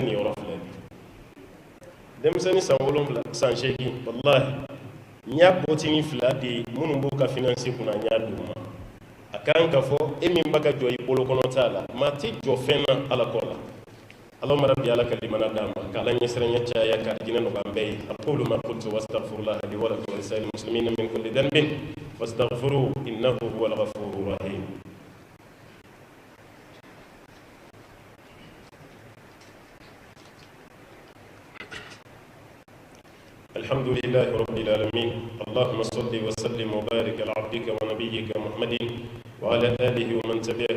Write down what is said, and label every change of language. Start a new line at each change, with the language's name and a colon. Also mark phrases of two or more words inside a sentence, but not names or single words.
Bambara: nin yɔrɔ filɛ denmisɛnnin san 7 san 8 walahi n y'a bɔtini fila di minnu b'u ka finansi kunna n y'a d'u ma a kan ka fɔ e min b'a ka jɔ i bolo kɔnɔ t'a la maa tɛ jɔ fɛn na ala kɔ la
Arabic: اللهم ربي
Bambara: ala ka limana d'a ma k'ala ɲɛsiranya caya ka jinɛ nɔgɔya an bɛɛ ye
Arabic: أقول ما قلت وأستغفر الله لي ولكم ولسائر المسلمين من كل ذنب فاستغفروه إنه هو الغفور الرحيم الحمد لله رب العالمين اللهم صل وسلم وبارك على عبدك ونبيك محمد وعلى آله ومن تبعه